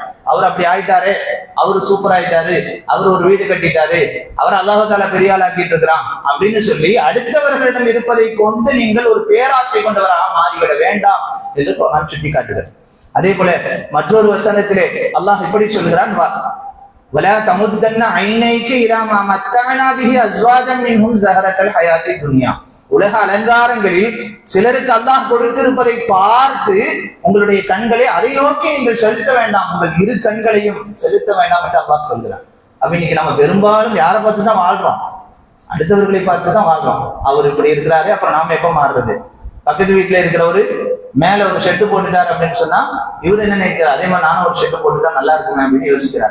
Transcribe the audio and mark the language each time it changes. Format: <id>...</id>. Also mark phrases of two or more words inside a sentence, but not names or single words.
<ta>அவர் அப்படி ஆயிட்டாரு, அவரு சூப்பர் ஆயிட்டாரு, அவர் ஒரு வீடு கட்டிட்டாரு, அவர்</ta> <ar>الله تعالى</ar> <ta>பெரிய ஆள் ஆக்கிட்டு இருக்கிறான் அப்படின்னு சொல்லி அடுத்தவர்களிடம் இருப்பதை கொண்டு நீங்கள் ஒரு பேராசை கொண்டவராக மாறிவிட வேண்டாம் என்று குர்ஆன் சுட்டி காட்டுகிறது. அதே போல மற்றொரு வசனத்திலே அல்லாஹ் இப்படி சொல்கிறான்,</ta> <ar>ولا تمدن عينيك الى ما متعنا به ازواجا منهم زهرة الحياة الدنيا.</ar> <ta>உலக அலங்காரங்களில் சிலருக்கு அல்லாஹ் கொடுத்திருப்பதை பார்த்து உங்களுடைய கண்களை அதை நோக்கி நீங்கள் செலுத்த வேண்டாம், உங்கள் இரு கண்களையும் செலுத்த வேண்டாம் என்று அல்லாஹ் சொல்கிறான். அப்ப இன்னைக்கு நம்ம பெரும்பாலும் யாரை பார்த்து தான் வாழ்றோம்? அடுத்தவர்களை பார்த்து தான் வாழ்றோம். அவர் இப்படி இருக்கிறாரு, அப்புறம் நாம எப்ப மாறுறது? பக்கத்து வீட்டுல இருக்கிறவரு மேல ஒரு ஷெட்டு போட்டுட்டார் அப்படின்னு சொன்னா இவர் என்ன நினைக்கிறார், அதே மாதிரி நானும் ஒரு ஷெட்டு போட்டுட்டா நல்லா இருக்குமே அப்படின்னு யோசிக்கிறார்.</ta>